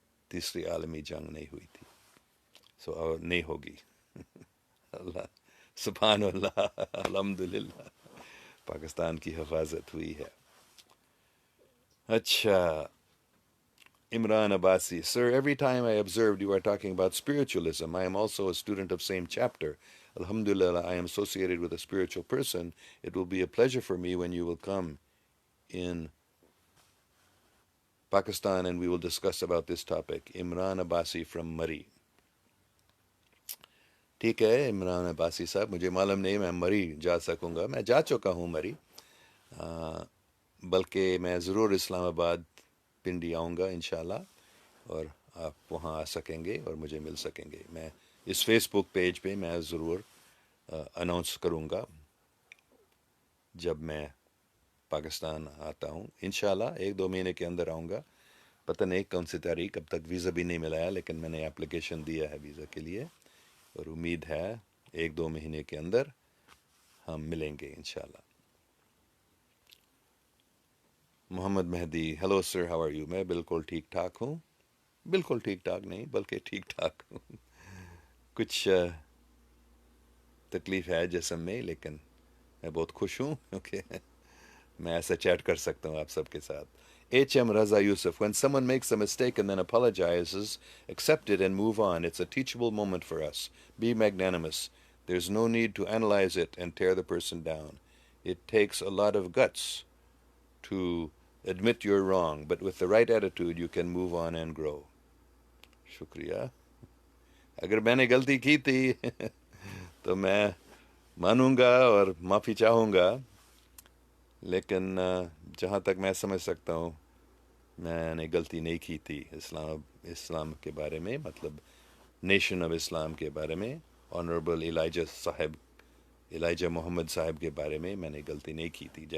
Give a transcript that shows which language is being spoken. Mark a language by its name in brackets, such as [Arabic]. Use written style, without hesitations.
[Urdu] تیسری عالمی جنگ نہیں ہوئی تھی، اور نہیں ہوگی۔ اللہ سبحان اللہ، الحمدللہ، پاکستان کی حفاظت ہوئی ہے۔ اچھا، Imran Abbasi, [English] sir, every time I observed you are talking about spiritualism. I am also a student of same chapter. Alhamdulillah, I am associated with a spiritual person. It will be a pleasure for me when you will come in Pakistan and we will discuss about this topic. Imran Abbasi from Murray. [Urdu] ٹھیک ہے عمران عباسی صاحب، مجھے معلوم نہیں میں مری جا سکوں گا، میں جا چکا ہوں مری، بلکہ میں ضرور اسلام آباد پنڈی آؤں گا انشاءاللہ، اور آپ وہاں آ سکیں گے اور مجھے مل سکیں گے۔ میں اس فیس بک پیج پہ میں ضرور اناؤنس کروں گا جب میں پاکستان آتا ہوں، انشاءاللہ 1-2 مہینے کے اندر آؤں گا، پتہ نہیں کون سی تاریخ، اب تک ویزا بھی نہیں ملا ہے، لیکن میں نے اپلیکیشن دیا ہے ویزا کے لیے، اور امید ہے 1-2 مہینے کے اندر ہم ملیں گے انشاءاللہ۔ محمد مہدی، [English] Hello sir, how are you? [Urdu] میں بالکل ٹھیک ٹھاک ہوں۔ بالکل ٹھیک ٹھاک نہیں بلکہ ٹھیک ٹھاک کچھ تکلیف ہے جسم میں، لیکن میں بہت خوش ہوں کیونکہ میں ایسا چیٹ کر سکتا ہوں آپ سب کے ساتھ. [English] H M Raza Yusuf: when someone makes a mistake and then apologizes, accept it and move on. It's a teachable moment for us. Be magnanimous. There's no need to analyze it and tear the person down. It takes a lot of guts to admit you're wrong, but with the right attitude you can move on and grow. [Urdu] شکریہ. اگر میں نے غلطی کی تھی تو میں مانوں گا اور معافی چاہوں گا، لیکن جہاں تک میں سمجھ سکتا ہوں میں نے غلطی نہیں کی تھی. اسلام کے بارے میں، مطلب نیشن آف اسلام کے بارے میں، آنریبل ایلیجہ محمد صاحب کے بارے میں نے غلطی نہیں کی تھی.